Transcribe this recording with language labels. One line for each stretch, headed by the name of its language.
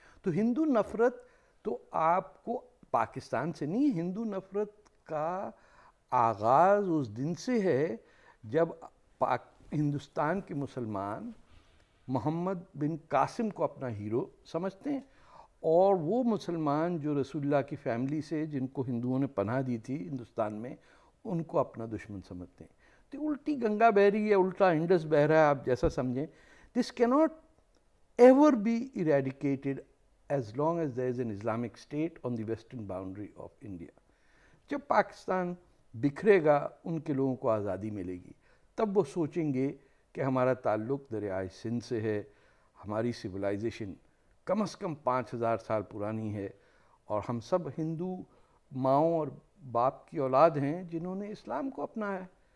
Urdu: تو ہندو نفرت تو آپ کو پاکستان سے نہیں، ہندو نفرت کا آغاز اس دن سے ہے جب ہندوستان کے مسلمان محمد بن قاسم کو اپنا ہیرو سمجھتے ہیں، اور وہ مسلمان جو رسول اللہ کی فیملی سے جن کو ہندوؤں نے پناہ دی تھی ہندوستان میں، ان کو اپنا دشمن سمجھتے ہیں. تو الٹی گنگا بہہ رہی ہے، الٹا انڈس بہہ رہا ہے، آپ جیسا سمجھیں.
English: This cannot ever be eradicated as long as there is an Islamic state on the western boundary of India.
Urdu: جب پاکستان بکھرے گا، ان کے لوگوں کو آزادی ملے گی، تب وہ سوچیں گے کہ ہمارا تعلق دریائے سندھ سے ہے، ہماری سویلائزیشن کم از کم 5000 سال پرانی ہے، اور ہم سب ہندو ماؤں اور باپ کی اولاد ہیں جنہوں نے اسلام کو اپنایا ہے.